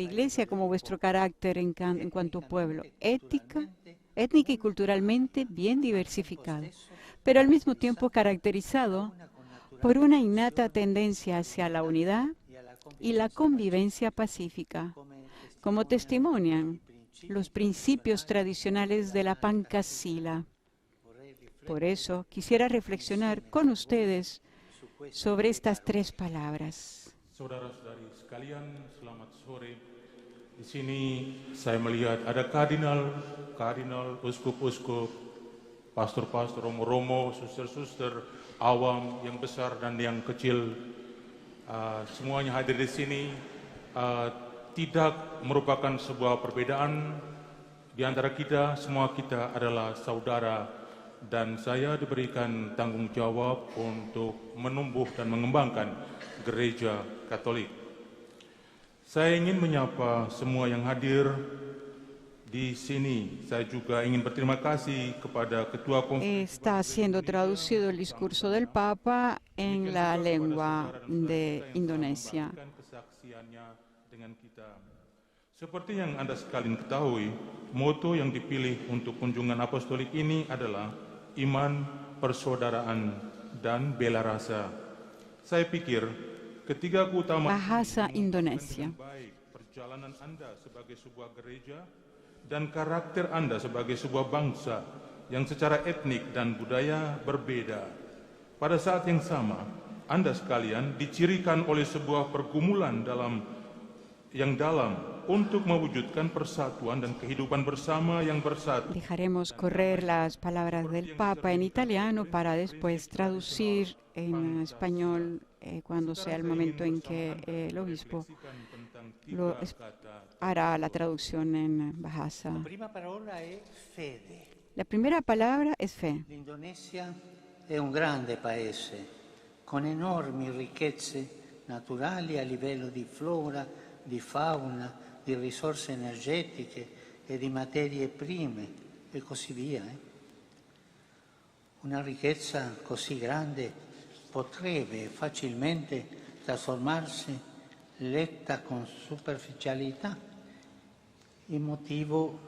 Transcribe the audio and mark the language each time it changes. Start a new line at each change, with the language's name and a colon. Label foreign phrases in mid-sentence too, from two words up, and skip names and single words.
Spanish: iglesia como vuestro carácter en cuanto pueblo, étnica y culturalmente bien diversificado, pero al mismo tiempo caracterizado por una innata tendencia hacia la unidad y la convivencia pacífica, como testimonian los principios tradicionales de la Pancasila. Por eso quisiera reflexionar con ustedes sobre estas tres palabras.
Indonesian: Saudara-saudari sekalian, selamat sore. Di sini saya melihat ada kardinal, uskup-uskup, pastor-pastor, romo-romo, suster-suster, awam, yang besar dan yang kecil. Semuanya hadir di sini. Tidak merupakan sebuah perbedaan di antara kita. Semua kita adalah saudara dan saya diberikan tanggung jawab untuk menumbuh dan mengembangkan Gereja Katolik. Saya ingin menyapa semua yang hadir di sini. Saya juga ingin berterima kasih kepada Ketua Konferensi.
Spanish: Está siendo traducido el discurso del Papa en la lengua de Indonesia.
Indonesian: Kesaksiannya dengan kita. Seperti yang Anda sekalian ketahui, moto yang dipilih untuk kunjungan apostolik ini adalah iman, persaudaraan, dan bela rasa. Saya pikir ketiga keutamaan Bahasa Indonesia. baik perjalanan Anda sebagai sebuah gereja dan karakter Anda sebagai sebuah bangsa yang secara etnik dan budaya berbeda. Pada saat yang sama, Anda sekalian dicirikan oleh sebuah pergumulan yang dalam untuk mewujudkan persatuan dan kehidupan bersama yang bersatu.
Spanish: Dejaremos correr las palabras del Papa en italiano para después traducir en español cuando sea el momento en que el obispo hará la traducción en Bahasa.
Italian: La prima parola è fede.
Spanish: La primera palabra es fe.
Italian: L'Indonesia è un grande paese con enormi ricchezze naturali a livello di flora, di fauna, di risorse energetiche e di materie prime e così via. Una ricchezza così grande potrebbe facilmente trasformarsi, letta con superficialità, in motivo